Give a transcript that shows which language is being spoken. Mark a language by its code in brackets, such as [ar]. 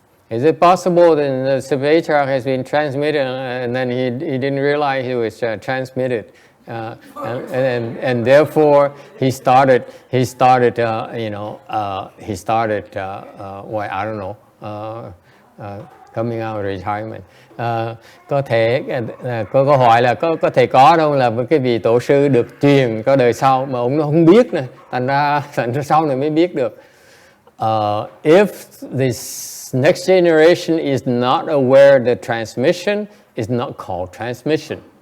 [en] Is it possible that the patriarch has been transmitted and then he didn't realize he was transmitted, and therefore he started well, I don't know, coming out of retirement. [vi] Có thể có câu hỏi là có thể có đâu là cái vị tổ sư được truyền có đời sau mà ông nó không biết nè, thành ra sau này mới biết được. [en] If this next generation is not aware that transmission is not called transmission.